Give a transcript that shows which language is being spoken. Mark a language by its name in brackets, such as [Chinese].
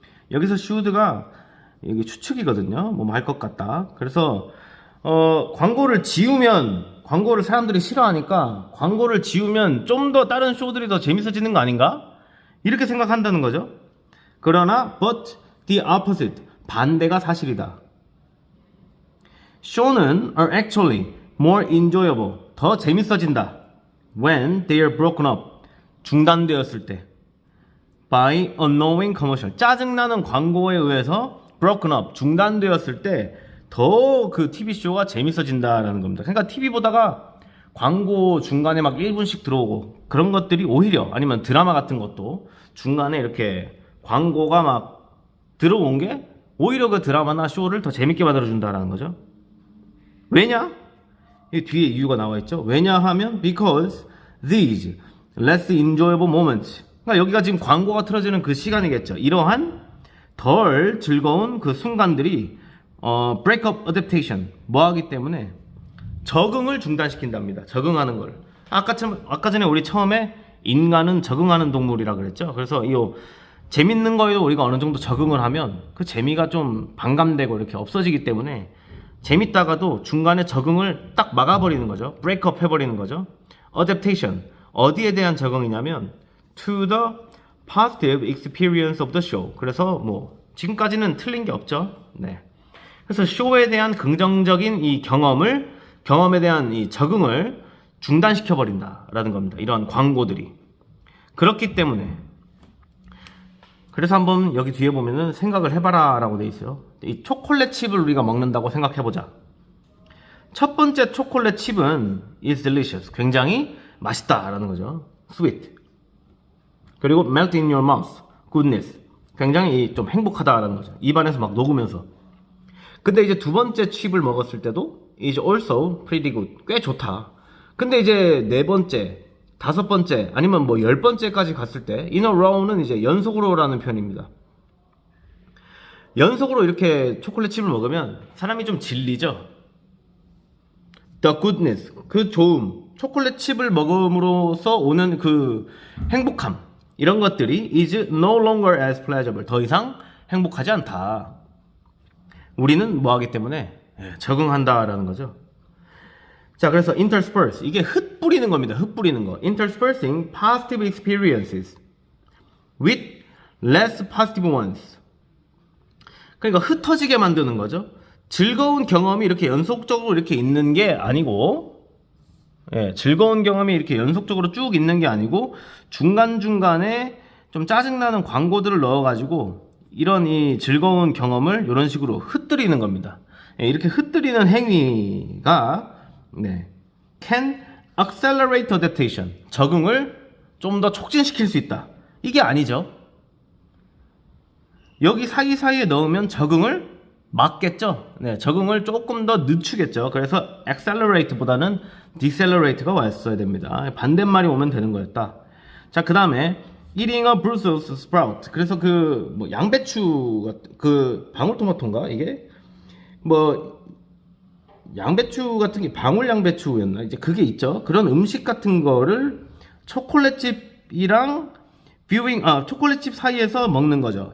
[Korean] 여기서 should가 이게 추측이거든요. 뭐 할 것 같다. 그래서 광고를 지우면, 광고를 사람들이 싫어하니까 광고를 지우면 좀 더 다른 쇼들이 더 재밌어지는 거 아닌가? 이렇게 생각한다는 거죠. 그러나 [English] but the opposite [Korean] 반대가 사실이다. [English] show는 are actually more enjoyable [Korean] 더 재밌어진다. [English] when they are broken up [Korean] 중단되었을 때 [English] by annoying commercial [Korean] 짜증나는 광고에 의해서 [English] broken up [Korean] 중단되었을 때 더 그 TV쇼가 재밌어진다라는 겁니다. 그러니까 TV 보다가 광고 중간에 막 1분씩 들어오고 그런 것들이 오히려 아니면 드라마 같은 것도 중간에 이렇게 광고가 막 들어온 게 오히려 그 드라마나 쇼를 더 재밌게 만들어준다라는 거죠. 왜냐? 이 뒤에 이유가 나와 있죠. 왜냐하면 [English] because these less enjoyable moments [Korean] 그러니까 여기가 지금 광고가 틀어지는 그 시간이겠죠. 이러한 덜 즐거운 그 순간들이 [English] breakup adaptation [Korean] 뭐 하기 때문에 적응을 중단시킨답니다. 적응하는 걸. 아까 전에 우리 처음에 인간은 적응하는 동물이라 그랬죠. 그래서 이 재밌는 거에도 우리가 어느 정도 적응을 하면 그 재미가 좀 반감되고 이렇게 없어지기 때문에 재밌다가도 중간에 적응을 딱 막아버리는 거죠. breakup 해버리는 거죠. [English] adaptation [Korean] 어디에 대한 적응이냐면 [English] to the positive experience of the show. [Korean] 그래서 뭐 지금까지는 틀린 게 없죠. 네. 그래서 쇼에 대한 긍정적인 이 경험에 대한 이 적응을 중단시켜 버린다라는 겁니다. 이런 광고들이. 그렇기 때문에 그래서 한번 여기 뒤에 보면은 생각을 해봐라 라고 돼 있어요. 이 초콜릿 칩을 우리가 먹는다고 생각해보자. 첫 번째 초콜릿 칩은 [English] is delicious [Korean] 굉장히 맛있다라는 거죠. [English] sweet 그리고 melt in your mouth goodness [Korean] 굉장히 좀 행복하다라는 거죠. 입안에서 막 녹으면서. 근데 이제 두 번째 칩을 먹었을 때도 [English] is also pretty good [Korean] 꽤 좋다. 근데 이제 네 번째, 다섯 번째 아니면 뭐 10번째까지 갔을 때 [English] in a row [Korean] 는 이제 연속으로라는 표현입니다. 연속으로 이렇게 초콜릿 칩을 먹으면 사람이 좀 질리죠. [English] the goodness [Korean] 그 좋음 초콜릿 칩을 먹음으로써 오는 그 행복함 이런 것들이 [English] is no longer as pleasurable [Korean] 더 이상 행복하지 않다. 우리는 뭐 하기 때문에 적응한다라는 거죠. 자, 그래서 intersperse 이게 흩뿌리는 겁니다. 흩뿌리는 거. [English] interspersing positive experiences with less positive ones. [Korean] 그러니까 흩어지게 만드는 거죠. 즐거운 경험이 이렇게 연속적으로 이렇게 있는 게 아니고, 즐거운 경험이 이렇게 연속적으로 쭉 있는 게 아니고 중간중간에 좀 짜증나는 광고들을 넣어가지고 이런 이 즐거운 경험을 이런 식으로 흩뜨리는 겁니다. 이렇게 흩뜨리는 행위가 [English] can accelerate adaptation [Korean] 적응을 좀 더 촉진시킬 수 있다. 이게 아니죠. 여기 사이사이에 넣으면 적응을 막겠죠. 적응을 조금 더 늦추겠죠. 그래서 accelerate보다는 decelerate가 왔어야 됩니다. 반대말이 오면 되는 거였다. 자, 그 다음에 [English] eating a Brussels sprout. [Korean] 그래서 그 뭐 양배추 그 방울토마토인가 이게 뭐 양배추 같은 게 방울 양배추였나 이제 그게 있죠. 그런 음식 같은 거를 초콜릿칩이랑 초콜릿칩 사이에서 먹는 거죠.